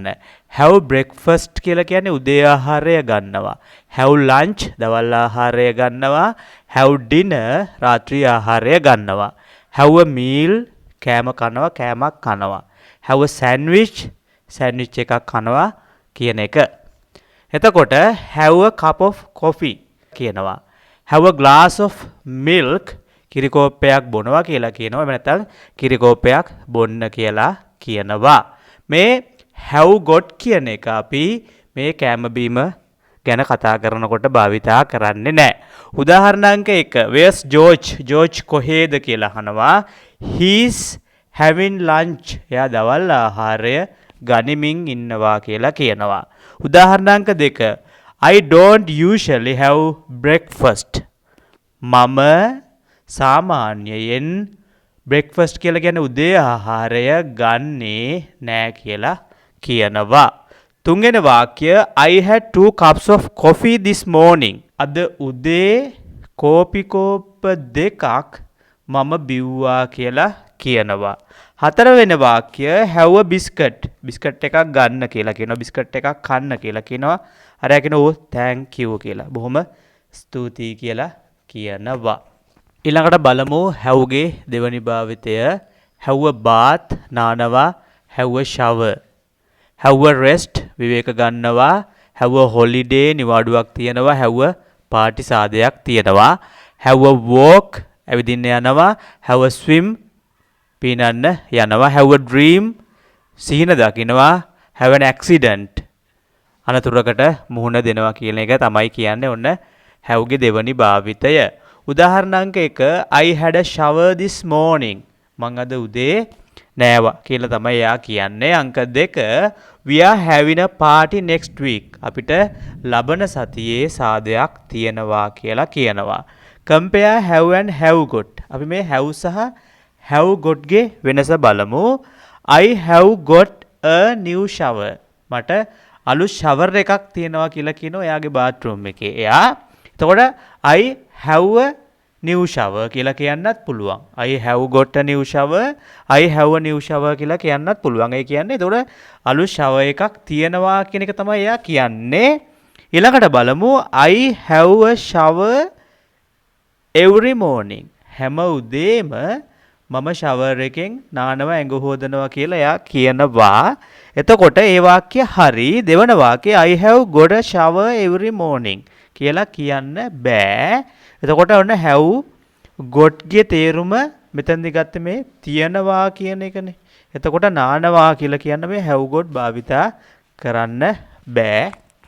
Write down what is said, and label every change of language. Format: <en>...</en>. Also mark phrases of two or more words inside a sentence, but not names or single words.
<en>have breakfast</en> <si>කියලා කියන්නේ උදේ ආහාරය ගන්නවා.</si> <en>have lunch</en> <si>දවල් ආහාරය ගන්නවා.</si> <en>have dinner</en> <si>රාත්‍රී ආහාරය ගන්නවා.</si> <en>have meal</en> <si>කෑම කනවා කෑමක් කනවා.</si> <en>have sandwich</en> <si>සෑන්ඩ්විච් එකක් කනවා කියන එක. එතකොට</si> <en>have a cup of coffee</en> <si>කියනවා.</si> <en>have a glass of milk</en> <si>කිරි කෝප්පයක් බොනවා කියලා කියනවා. එහෙම නැත්නම් කිරි කෝප්පයක් බොන්න කියලා කියනවා. මේ</si> <en>have got</en> <si>කියන එක අපි මේ කෑම බීම ගැන කතා කරනකොට භාවිතා කරන්නේ නැහැ. උදාහරණයක් 1</si> <en>where's George?</en> <si>George කොහෙද කියලා අහනවා.</si> <en>he's having lunch.</en> <si>එයා දවල් ආහාරය ගනිමින් ඉන්නවා කියලා කියනවා.</si> <en>උදාහරණයක් 2 I don't usually have breakfast.</en> <si>මම සාමාන්‍යයෙන් breakfast කියලා කියන්නේ උදේ ආහාරය ගන්නේ නෑ කියලා කියනවා. තුන්වෙනි වාක්‍ය</si> <en>I had 2 cups of coffee this morning.</en> <si>අද උදේ කෝපි කෝප්ප දෙකක් මම බිව්වා කියලා කියනවා. හතරවෙනි වාක්‍ය</si> <en>have a biscuit.</en> <si>බිස්කට් එකක් ගන්න කියලා කියනවා. බිස්කට් එකක් කන්න කියලා කියනවා. අරයා කියනවා</si> <en>oh thank you</en> <si>කියලා. බොහොම ස්තුතියි කියලා කියනවා. ඊළඟට බලමු have ගේ දෙවනි භාවිතය.</si> <en>have a bath නානවා. have a shower. have a rest</en> <si>විවේක ගන්නවා.</si> <en>have a holiday</en> <si>නිවාඩුවක් තියනවා.</si> <en>have a party</en> <si>සාදයක් තියනවා.</si> <en>have a walk</en> <si>ඇවිදින්න යනවා.</si> <en>have a swim</en> <si>පීනන්න යනවා.</si> <en>have a dream</en> <si>සිහින දකිනවා.</si> <en>have an accident</en> <si>අනතුරකට මුහුණ දෙනවා කියන එක තමයි කියන්නේ ඔන්න have ගේ දෙවනි භාවිතය.</si> <en>උදාහරණයක් 1 I had a shower this morning.</en> <si>මං අද උදේ නෑවා කියලා තමයි එයා කියන්නේ.</si> <en>අංක 2 we are having a party next week.</en> <si>අපිට ලබන සතියේ සාදයක් තියෙනවා කියලා කියනවා.</si> <en>compare have and have got.</en> <si>අපි මේ have සහ</si> <en>have got</en> <si>ගේ වෙනස බලමු.</si> <en>I have got a new shower.</en> <si>මට අලුත් shower එකක් තියෙනවා කියලා කියනවා එයාගේ bathroom එකේ. එයා එතකොට</si> <en>I have a new shower</en> <si>කියලා කියන්නත් පුළුවන්.</si> <en>I have got a new shower. I have a new shower</en> <si>කියලා කියන්නත් පුළුවන්. ඒ කියන්නේ එතකොට අලුත් shower එකක් තියෙනවා කියන එක තමයි එයා කියන්නේ. ඊළඟට බලමු</si> <en>I have a shower every morning.</en> <si>හැම උදේම මම shower එකෙන් නානවා ඇඟ හොදනවා කියලා එයා කියනවා. එතකොට ඒ වාක්‍ය හරි. දෙවන වාක්‍යය</si> <en>I have got a shower every morning</en> <si>කියලා කියන්න බෑ. එතකොට ඔන්න</si> <en>have got</en> <si>ගේ තේරුම මෙතනදි ගත්තේ මේ තියනවා කියන එකනේ. එතකොට නානවා කියලා කියන්න මේ</si> <en>have got</en> <si>භාවිතා කරන්න බෑ.</si>